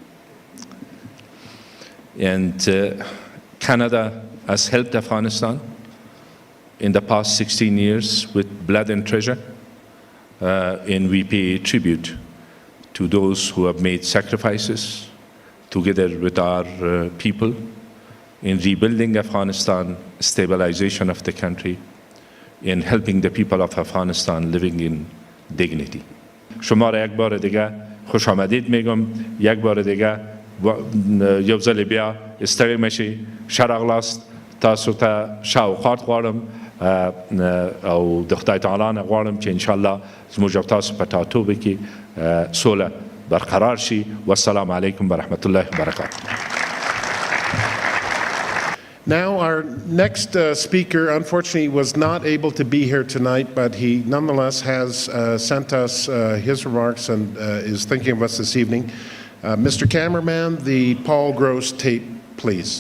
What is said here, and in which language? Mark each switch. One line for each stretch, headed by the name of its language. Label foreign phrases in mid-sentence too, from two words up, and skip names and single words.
English: And Canada has helped Afghanistan in the past 16 years with blood and treasure, and we pay tribute to those who have made sacrifices together with our people in rebuilding Afghanistan, stabilization of the country, in helping the people of Afghanistan living in dignity.
Persian: شما را یک بار دیگه خوش آمدید میگم، یک بار دیگه
Pashto: یو ځل بیا ستړي مشي شرغلاست تاسو ته شاوخات غواړم او د خدای تعالی نه غواړم چې
Arabic: ان شاء الله
Pashto: زموږ او تاسو په ټاټوبه کې سوله برقرار شي.
Arabic: والسلام علیکم ورحمة الله وبرکاته.
English: Now, our next speaker, unfortunately, was not able to be here tonight, but he nonetheless has sent us his remarks and is thinking of us this evening. Mr. Cameraman, the Paul Gross tape, please.